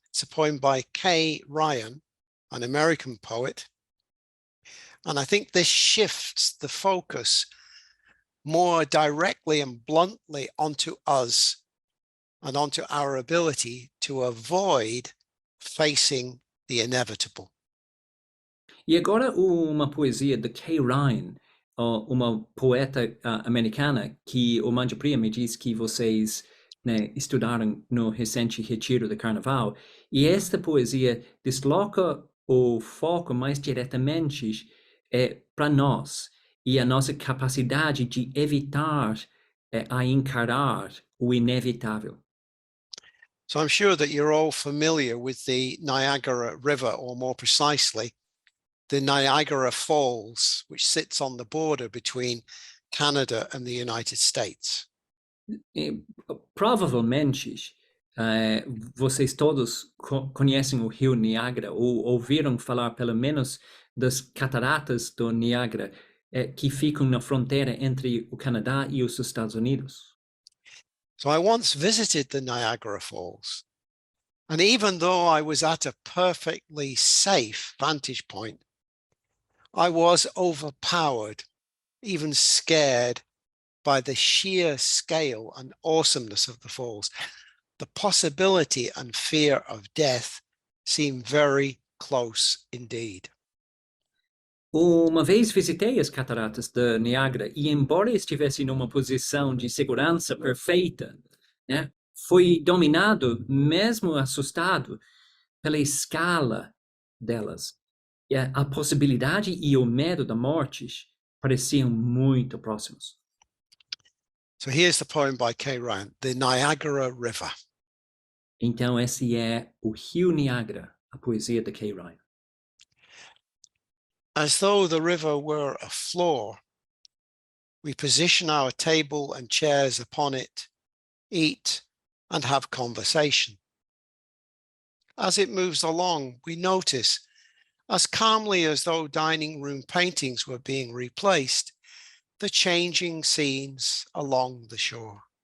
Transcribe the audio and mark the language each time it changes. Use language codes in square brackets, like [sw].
[en] It's a poem by K. Ryan, an American poet. And I think this shifts the focus more directly and bluntly onto us and onto our ability to avoid facing the inevitable. [pt] E agora uma poesia de Kay Ryan, uma poeta americana que o Manjapriya me diz que vocês, né, estudaram no recente retiro de Carnaval. E esta poesia desloca o foco mais diretamente para nós e a nossa capacidade de evitar a encarar o inevitável. [en] So I'm sure that you're all familiar with the Niagara River, or more precisely, the Niagara Falls, which sits on the border between Canada and the United States. [pt] Provavelmente, vocês todos conhecem o rio Niágara ou ouviram falar pelo menos das cataratas do Niágara, que ficam na fronteira entre o Canadá e os Estados Unidos. [en] So I once visited the Niagara Falls, and even though I was at a perfectly safe vantage point, I was overpowered, even scared by the sheer scale and awesomeness of the falls. The possibility and fear of death seem very close indeed. [pt] Uma vez visitei as cataratas do Niágara e, embora estivesse numa posição de segurança perfeita, né, fui dominado, mesmo assustado, pela escala delas. E a possibilidade e o medo da morte pareciam muito próximos. [en] So here's the poem by Kay Ryan, The Niagara River. [pt] Então, esse é o Rio Niágara, a poesia de Kay Ryan. [en] As though the river were a floor, we position our table and chairs upon it, eat and have conversation. As it moves along, we notice, as calmly as though dining room paintings were being replaced, the changing scenes along the shore.